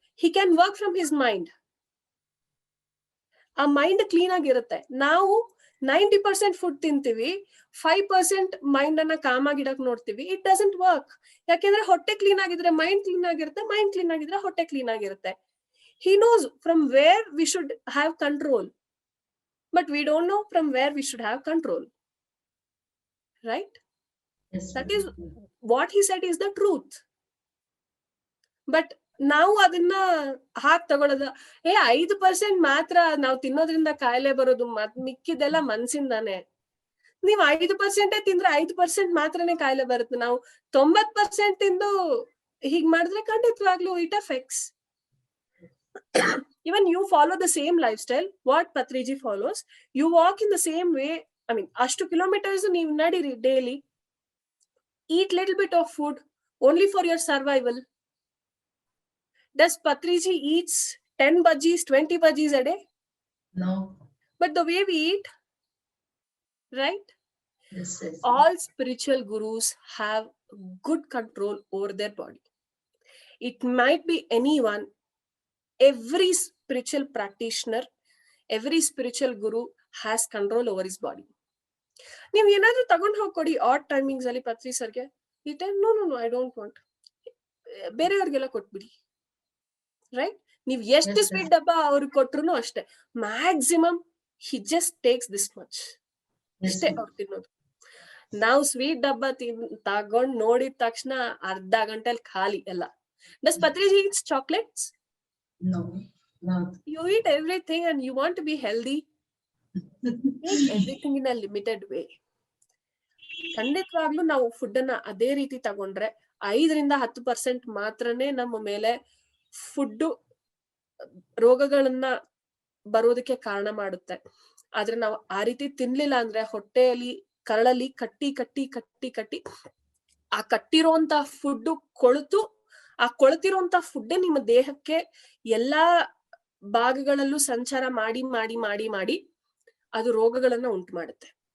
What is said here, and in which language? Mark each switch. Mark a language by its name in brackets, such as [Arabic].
[English] He can work from his mind. [Kannada] ಆ mind clean ಆಗಿರುತ್ತೆ. ನಾವು 90% ಫುಡ್ ತಿಂತೀವಿ, 5% ಮೈಂಡ್ ಅನ್ನ ಕಾಮ್ ಆಗಿಡಕ್ ನೋಡ್ತೀವಿ. [English] It doesn't work. [Kannada] ಯಾಕೆಂದ್ರೆ ಹೊಟ್ಟೆ ಕ್ಲೀನ್ ಆಗಿದ್ರೆ ಮೈಂಡ್ ಕ್ಲೀನ್ ಆಗಿರುತ್ತೆ, ಮೈಂಡ್ ಕ್ಲೀನ್ ಆಗಿದ್ರೆ ಹೊಟ್ಟೆ ಕ್ಲೀನ್ ಆಗಿರುತ್ತೆ. [English] He knows from where we should have control, but we don't know from where we should have control. Right? Yes, That madam. is what he said is the truth. [Kannada] But ನಾವು ಅದನ್ನ ಹಾಕ್ ತಗೊಳ್ಳೋದು, 5% ಮಾತ್ರ ನಾವು ತಿನ್ನೋದ್ರಿಂದ ಕಾಯಿಲೆ ಬರೋದು, ಮಿಕ್ಕಿದೆಲ್ಲ ಮನ್ಸಿಂದಾನೆ. ನೀವು 5% ತಿಂದ್ರೆ 5% ಮಾತ್ರನೇ ಕಾಯಿಲೆ ಬರುತ್ತೆ. ನಾವು 90% ತಿಂದು ಹೀಗ್ ಮಾಡಿದ್ರೆ ಖಂಡಿತವಾಗ್ಲೂ [English] It affects. Even you follow the same lifestyle what Patriji follows, you walk in the same way. I mean, [Kannada] ashtu kilometers ನೀವು ನಡೀರಿ [English] daily, eat little bit of food only for your survival. Does Patriji eats 10 bhajis, 20 bhajis a day? No. But the way we eat, right? Yes, yes. All spiritual gurus have good control over their body. It might be anyone. Every spiritual practitioner, every spiritual guru has control over his body. [Kannada] ನೀವು ಏನಾದ್ರೂ ತಗೊಂಡ್ ಹೋಗ್ಕೊಡಿ ಆಟ್ timings ಅಲ್ಲಿ ಪತ್ರಿ ಸರ್ಗೆ, ಈ time [English] no no no I don't want, [Kannada] ಬೇರೆಯವ್ರಿಗೆಲ್ಲ ಕೊಟ್ಬಿಡಿ. Right? ನೀವ್ ಎಷ್ಟು sweet ಡಬ್ಬ ಅವ್ರಿಗೆ ಕೊಟ್ರು ಅಷ್ಟೇ, maximum [English] he just takes this much [Kannada] ಅಷ್ಟೇ ಅವ್ರು ತಿನ್ನೋದು. ನಾವು ಸ್ವೀಟ್ ಡಬ್ಬ ತಗೊಂಡ್ ನೋಡಿದ ತಕ್ಷಣ ಅರ್ಧ ಗಂಟೆಲಿ ಖಾಲಿ ಎಲ್ಲ. [English] Does Patriji eats chocolates? No, no. You eat everything and you want to be healthy. Eat everything in a limited way. [Kannada] ಖಂಡಿತವಾಗ್ಲೂ ನಾವು ಫುಡ್ ಅನ್ನ ಅದೇ ರೀತಿ ತಗೊಂಡ್ರೆ 5-10% ಮಾತ್ರನೇ ನಮ್ಮ ಮೇಲೆ ಫುಡ್ ರೋಗಗಳನ್ನ ಬರೋದಕ್ಕೆ ಕಾರಣ ಮಾಡುತ್ತೆ. ಆದ್ರೆ ನಾವು ಆ ರೀತಿ ತಿನ್ಲಿಲ್ಲ ಅಂದ್ರೆ ಹೊಟ್ಟೆಯಲ್ಲಿ ಕರಳಲ್ಲಿ ಕಟ್ಟಿ ಕಟ್ಟಿ ಕಟ್ಟಿ ಕಟ್ಟಿ ಆ ಕಟ್ಟಿರುವಂತ ಫುಡ್ ಕೊಳೆತು, ಆ ಕೊಳೆತಿರುವಂತ ಫುಡ್ ನಿಮ್ಮ ದೇಹಕ್ಕೆ ಎಲ್ಲಾ ಭಾಗಗಳಲ್ಲೂ ಸಂಚಾರ ಮಾಡಿ ಮಾಡಿ ಮಾಡಿ ಮಾಡಿ ಅದು ರೋಗಗಳನ್ನ ಉಂಟು ಮಾಡುತ್ತೆ.